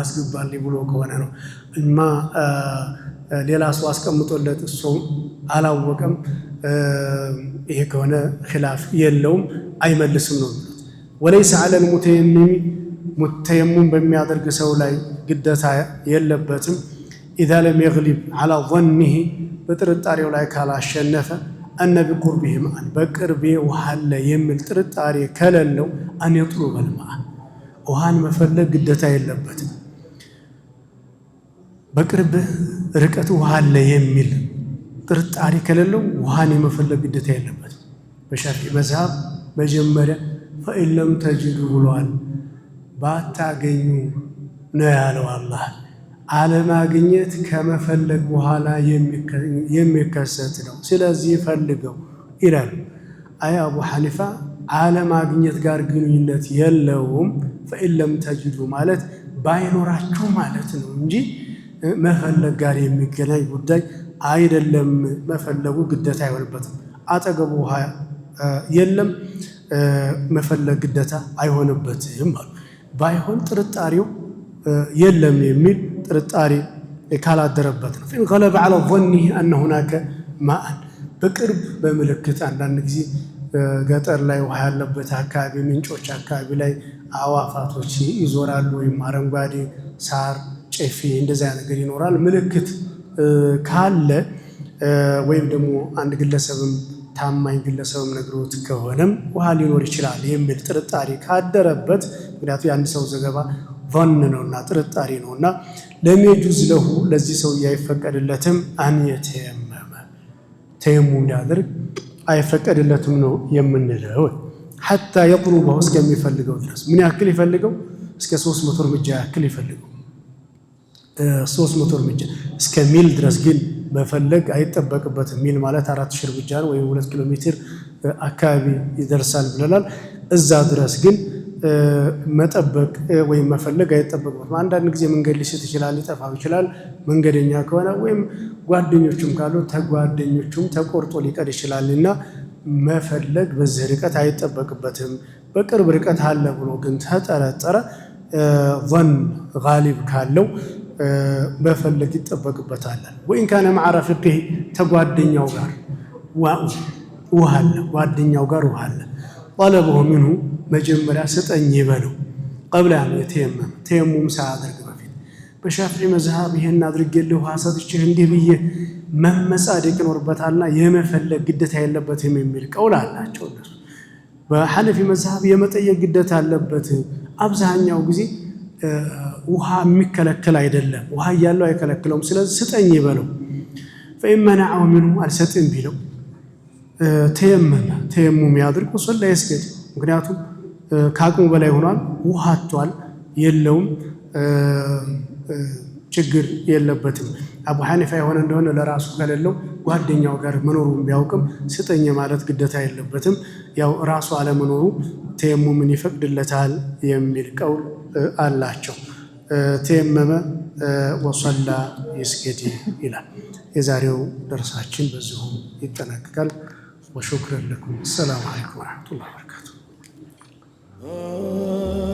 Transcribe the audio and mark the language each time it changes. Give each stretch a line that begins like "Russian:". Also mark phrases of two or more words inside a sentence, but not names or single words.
Amharic: አስገባልኝ ብሎ ከሆነ ነው። እና ሌላ ሰው አስቀምጦለት እሱ አላወቀም፣ ይሄ ከሆነ ኺላፍ የለውም አይመልስም ነው።
Arabic: وليس على المتيمم
Amharic: ሙተየሙም በሚያደርግ ሰው ላይ ግዴታ የለበትም።
Arabic: إذا لم يغلب على ظنه
Amharic: በጥርጣሬው ላይ ካላሸነፈ
Arabic: أن بقربه ماء بقرب وحل يمل
Amharic: ጥርጣሬ ከሌለው
Arabic: أن يطلب الماء
Amharic: ውሃን መፈለግ ግዴታ የለበትም። በቅርብ ርቀት ውሃ አለ የሚል ጥርጣሬ ከሌለው ውሃን የመፈለግ ግዴታ የለበትም። በሻፊዒ መዝሀብ መጀመሪያ
Arabic: فإن لم تجدوا
Amharic: ብሏል። ባታገኙ ነው ያለው አላህ። አለማግኘት ከመፈለግ በኋላ የሚከሰት ነው። ስለዚህ ፈልገው ይላል። አቡ ሐኒፋ አለማግኘት ጋር ግንኙነት የለውም።
Arabic: فإن لم تجدوا
Amharic: ማለት ባይኖራችሁ ማለት ነው እንጂ መፈለግ ጋር የሚገናኝ ጉዳይ አይደለም። መፈለጉ ግዴታ አይሆንበትም። አጠገቡ ውሃ የለም መፈለግ ግዴታ አይሆንበትም። ባይሆን ጥርጣሬው የለም የሚል ጥርጣሬ ካላደረበት ነው።
Arabic: فإن غلب على ظنه أن هناك ماء
Amharic: በቅርብ በምልክት አንዳንድ ጊዜ ገጠር ላይ ውሃ ያለበት አካባቢ ምንጮች አካባቢ ላይ አዋፋቶች ይዞራሉ ወይም አረንጓዴ ሳር ጨፌ እንደዛ ነገር ይኖራል። ምልክት ካለ ወይም ደግሞ አንድ ግለሰብም ታማኝ ግለሰብም ነግሮት ከሆነም ውሃ ሊኖር ይችላል የሚል ጥርጣሬ ካደረበት ምክንያቱም የአንድ ሰው ዘገባ ظن ነውና ጥርጣሬ ነውና
Arabic: لا يجوز له
Amharic: ለዚህ ሰው አይፈቀድለትም
Arabic: أن يتيمم
Amharic: ተየሙም ያድርግ አይፈቀድለትም ነው የምንለው።
Arabic: حتى يطلبه
Amharic: እስከሚፈልገው ድረስ ምን ያክል ይፈልገው? እስከ 300 እርምጃ ያክል ይፈልገው። 300 እርምጃ እስከ ሚል ድረስ ግን መፈለግ አይጠበቅበትም። ሚል ማለት 4000 እርምጃ ነው ወይም 2 ኪሎ ሜትር አካባቢ ይደርሳል ብለናል። እዛ ድረስ ግን መጠበቅ ወይም መፈለግ አይጠበቅበትም። አንዳንድ ጊዜ መንገድ ሊስት ይችላል፣ ሊጠፋው ይችላል። መንገደኛ ከሆነ ወይም ጓደኞቹም ካሉ ተጓደኞቹም ተቆርጦ ሊቀር ይችላልና መፈለግ በዚህ ርቀት አይጠበቅበትም። በቅርብ ርቀት አለ ብሎ ግን ተጠረጠረ
Arabic: ظن غالب
Amharic: ካለው መፈለግ ይጠበቅበታል።
Arabic: وإن كان مع رفقه
Amharic: ተጓደኛው ጋር ውሃ አለ፣ ጓደኛው ጋር ውሃ አለ
Arabic: طلبه منه
Amharic: መጀመሪያ ስጠኝ ይበለው
Arabic: قبل أن يتيمم
Amharic: ተየሙም ሳያደርግ በፊት። በሻፊዒ መዝሃብ ይሄን አድርጌልህ ውሃ ሰጥቼህ እንዲህ ብዬ መመጻደቅ ይኖርበታልና የመፈለግ ግዴታ የለበትም የሚል ቀውል አላቸው እነሱ። በሐነፊ መዝሃብ የመጠየቅ ግዴታ አለበት። አብዛኛው ጊዜ ውሃ የሚከለከል አይደለም፣ ውሃ እያለው አይከለክለውም። ስለዚህ ስጠኝ ይበለው።
Arabic: فإن منعه منه
Amharic: አልሰጥም ቢለው ተየመመ ተየሙም ያድርግ ወሰላ ይስገድ። ምክንያቱም ከአቅሙ በላይ ሆኗል፣ ውሃ አጥቷል፣ የለውም፣ ችግር የለበትም። አቡ ሐኒፋ የሆነ እንደሆነ ለራሱ ከሌለው ጓደኛው ጋር መኖሩን ቢያውቅም ስጠኝ ማለት ግዴታ የለበትም። ያው ራሱ አለመኖሩ ተየሙምን ይፈቅድለታል የሚል ቀውል አላቸው። ተየመመ ወሰላ ይስገድ ይላል። የዛሬው ደርሳችን በዚሁ ይጠናቀቃል።
Arabic: وشكرا لكم። السلام عليكم ورحمة الله وبركاته።